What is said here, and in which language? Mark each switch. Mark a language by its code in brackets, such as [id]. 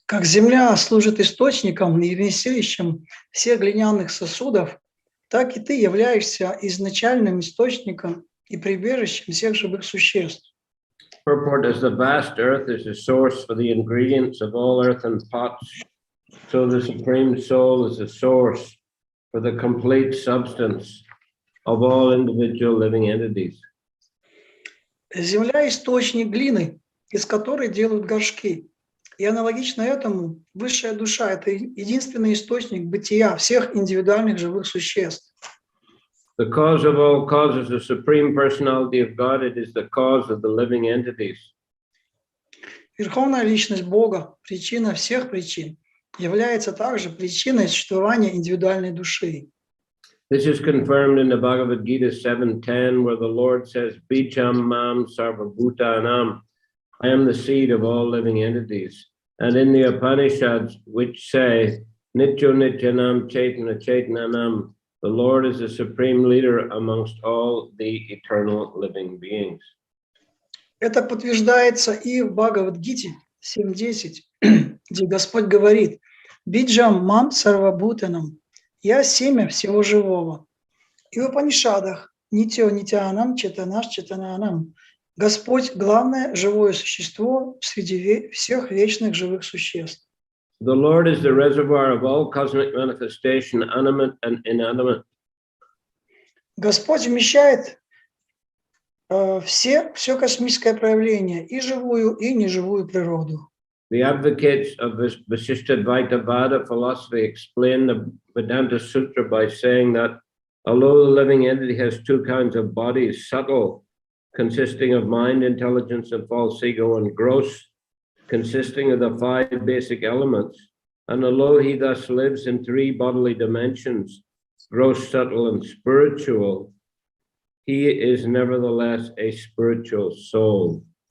[ru] Как земля служит источником и вместилищем всех глиняных сосудов, так и ты являешься изначальным источником и прибежищем всех живых существ. [en] Purport as the vast earth is the source for the ingredients of all earthen pots, so the Supreme Soul is the source for the complete substance of all individual living entities. [ru] Земля – источник глины, из которой делают горшки. И аналогично этому, высшая душа – это единственный источник бытия всех индивидуальных живых существ. [en] The cause of all causes, the Supreme Personality of God, it is the cause of the living entities. [ru] Верховная личность Бога, причина всех причин, является также причиной существования индивидуальной души. [en] This is confirmed in the Bhagavad Gita 7:10, where the Lord says, [sa] Bijam mam sarvabhutanam, [en] I am the seed of all living entities. And in the Upanishads, which say, [sa] Nityo Nityanam Chaitana Chaitananam, [en] the Lord is the supreme leader amongst all the eternal living beings. [ru] Это подтверждается и в Бхагавад-гите 7.10, где Господь говорит: [sa] «Биджам мам сарвабхутанам» [ru] – «Я семя всего живого». И в Упанишадах [sa] «Нитё нитянам четанаш четананам» [ru] – Господь – главное живое существо среди всех вечных живых существ. [en] The Lord is the reservoir of all cosmic manifestation, animate and inanimate. [ru] Господь вмещает все космическое проявление, и живую, и неживую природу. [en] The advocates of this Vasishtadvaita philosophy explain the Vedanta Sutra by saying that although the living entity has two kinds of bodies, subtle, consisting of mind, intelligence, and false ego, and gross, consisting of the five basic elements, and although he thus lives in three bodily dimensions, gross, subtle, and spiritual, he is nevertheless a spiritual soul.